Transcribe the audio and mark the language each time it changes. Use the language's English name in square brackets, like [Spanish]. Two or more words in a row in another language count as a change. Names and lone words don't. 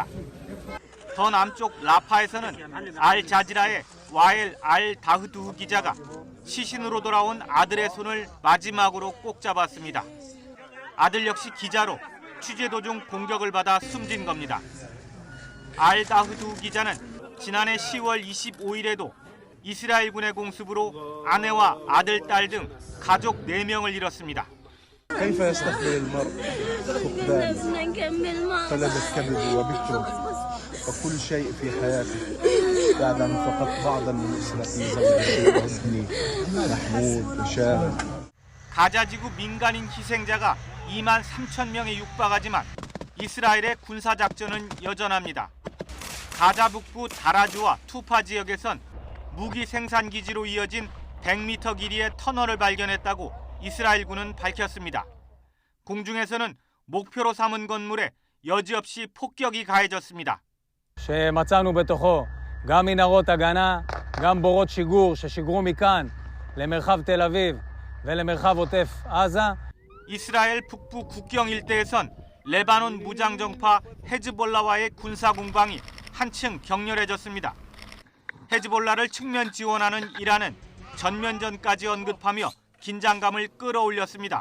[Korean] 더 남쪽 라파에서는 알 자지라의 와엘 알 다흐두흐 기자가 시신으로 돌아온 아들의 손을 마지막으로 꼭 잡았습니다. 아들 역시 기자로 취재 도중 공격을 받아 숨진 겁니다. 알 다흐두흐 기자는 지난해 10월 25일에도 이스라엘군의 공습으로 아내와 아들, 딸 등 가족 4명을 잃었습니다. [Arabic] كيف يستقبل المرء فقدان فلذ الكبد وبكره وكل شيء في حياته بعد أن فقدت بعضا من أسرتي زوجتي وابني محمود وشام. [Korean] 가자지구 민간인 희생자가 2만 3천 명에 육박하지만 이스라엘의 군사작전은 여전합니다. 가자 북부 다라주와 투파 지역에선 무기 생산기지로 이어진 100m 길이의 터널을 발견했다고 이스라엘군은 밝혔습니다. 공중에서는 목표로 삼은 건물에 여지없이 폭격이 가해졌습니다. [Hebrew] שמצאנו בתוכו גם מנהרות הגנה, גם בורות שיגור ששיגרו מכאן למרחב תל אביב ולמרחב עוטף עזה. [Korean] 이스라엘 북부 국경 일대에선 레바논 무장정파 헤즈볼라와의 군사 공방이 한층 격렬해졌습니다. 헤즈볼라를 측면 지원하는 이란은 전면전까지 언급하며 긴장감을 끌어올렸습니다.